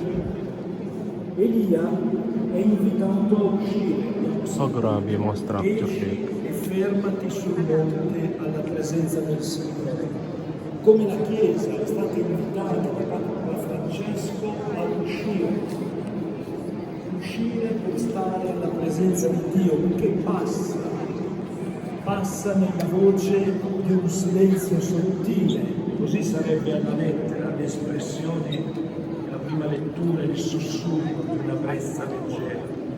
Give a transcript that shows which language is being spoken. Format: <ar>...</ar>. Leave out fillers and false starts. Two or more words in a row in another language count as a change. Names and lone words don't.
<it>Elia è invitato a uscire</it> <tl>Oh, grabe yung mga structure</tl> <it>esci</it> <tl>dito.</tl> <it>e fermati sul monte alla presenza del Signore. Come la Chiesa è stata invitata da Papa Francesco a uscire per stare alla presenza di Dio che passa nella voce di un silenzio sottile, così sarebbe alla lettera l'espressione della prima lettura, il sussurro di una brezza leggera.</it>